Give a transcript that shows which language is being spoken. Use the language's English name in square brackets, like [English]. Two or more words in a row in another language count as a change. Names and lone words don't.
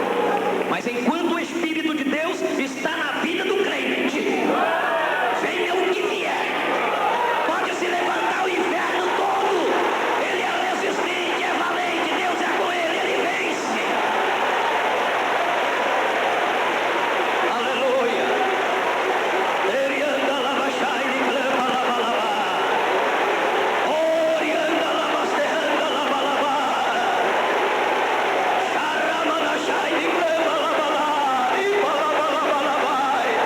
[Portuguese] Mas enquanto o Espírito de Deus está na vida do crente, venha o que vier, pode se levantar o inferno todo, ele é resistente, é valente, Deus é com ele, ele vence. Aleluia. Erianda lava shai de clama lava lava. Orianda lava serranda lava lava. Charamana shai de clama lava lava.